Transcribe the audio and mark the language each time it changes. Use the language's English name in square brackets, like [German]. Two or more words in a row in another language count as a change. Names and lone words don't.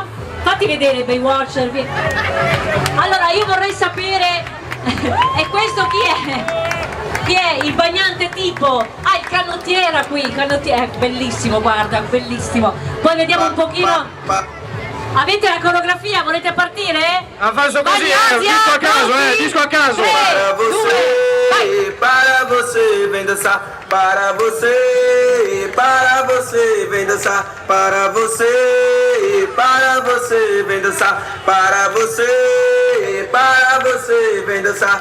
[Italian] Fatti vedere il Baywatcher. Allora io vorrei sapere, e questo chi è? Chi è il bagnante tipo? Ah, il canottiera qui, bellissimo, guarda, bellissimo. Poi vediamo un pochino. Avete la coreografia? Volete partire? Ha fatto così, disco a caso, disco a caso. [Portuguese] Para você, vem dançar. Para você, vem dançar. Para você, vem dançar. Para você, vem dançar.